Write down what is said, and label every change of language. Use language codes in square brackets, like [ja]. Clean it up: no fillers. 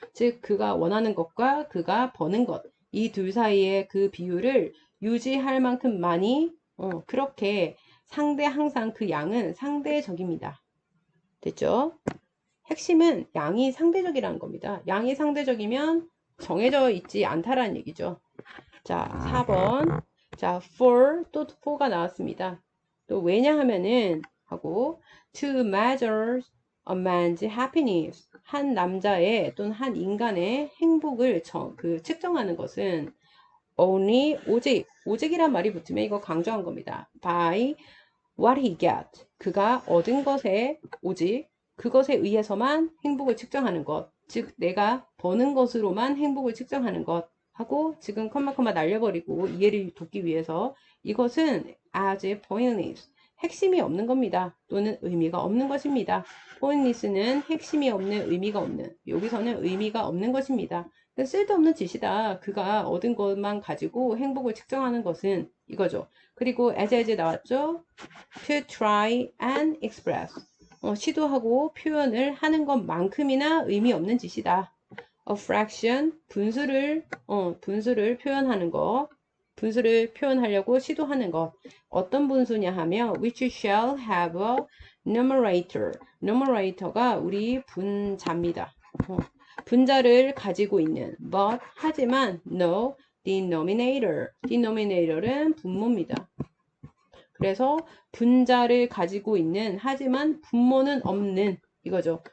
[ko] 즉 그가 원하는 것과 그가 버는 것, 이 둘 사이의 그 비율을 유지할 만큼 많이 그렇게 항상 그 양은 상대적입니다. 됐죠? 핵심은 양이 상대적이라는 겁니다. 양이 상대적이면 정해져 있지 않다라는 얘기죠. 자, 4번. 자, for, 또 for가 나왔습니다. 또 왜냐하면은 하고 [en] to measure a man's happiness. [ko] 한 남자의 또는 한 인간의 행복을 측정하는 것은 [en] only [ko] 오직이란 말이 붙으면 이거 강조한 겁니다. [en] by what he got. [ko] 그가 얻은 것에 오직 그것에 의해서만 행복을 측정하는 것. 즉, 내가 버는 것으로만 행복을 측정하는 것. 하고 지금 컴마 날려버리고 이해를 돕기 위해서 이것은 [en] as pointless. [ko] 핵심이 없는 겁니다. 또는 의미가 없는 것입니다. pointless는 핵심이 없는, 의미가 없는. 여기서는 의미가 없는 것입니다. 쓸데없는 짓이다. 그가 얻은 것만 가지고 행복을 측정하는 것은 이거죠. 그리고 [en] as [ko] 나왔죠? [en] to try and express. [ko] 시도하고 표현을 하는 것만큼이나 의미 없는 짓이다. [en] A fraction, [ko] 분수를 표현하는 것. 분수를 표현하려고 시도하는 것. 어떤 분수냐 하면 [en] which shall have a numerator. [ko] numerator가 우리 분자입니다. 분자를 가지고 있는 [en] but [ko] 하지만 [en] no denominator. [ko] denominator은 분모입니다. 그래서 분자를 가지고 있는 하지만 분모는 없는 이거죠.